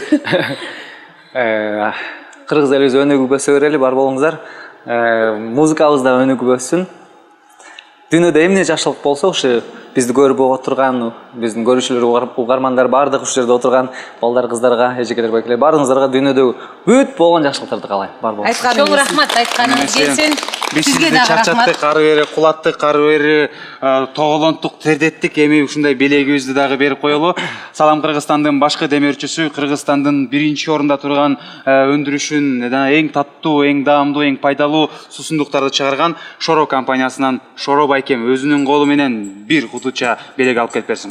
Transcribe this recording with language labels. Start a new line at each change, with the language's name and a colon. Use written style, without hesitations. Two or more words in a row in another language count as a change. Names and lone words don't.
Kyrgyz: Кыргыз элибиз өнүгүп өсө берели, бар болуңуздар. Музыкабыз да өнүгүп өссүн. Дүйнөдө эмне жакшылык болсо, ушу бизди көрүп отурган, биздин көрүүчүлөр, угармандар бардык ушул жерде отурган балдар, кыздарга, эжекелер, байкелер баарыңыздарга дүйнөдө бүт болгон жакшылыктарды каалайм. Бар болуңуздар. Чоң рахмат айтканыңыз келсин. Биз Сизге сизди дагы чарчаттык, рахмат. ары бери кулаттык, ары бери тоголонттук, тердеттик. Эми ушундай белегибизди дагы берип коелу. Салам Кыргызстандын башкы демөөрчүсү, Кыргызстандын биринчи орунда турган өндүрүшүн эң таттуу, эң даамдуу, эң пайдалуу суусундуктарды чыгарган Шоро компаниясынан Шоро байкем өзүнүн колу менен бир кутуча белек алып келип берсин.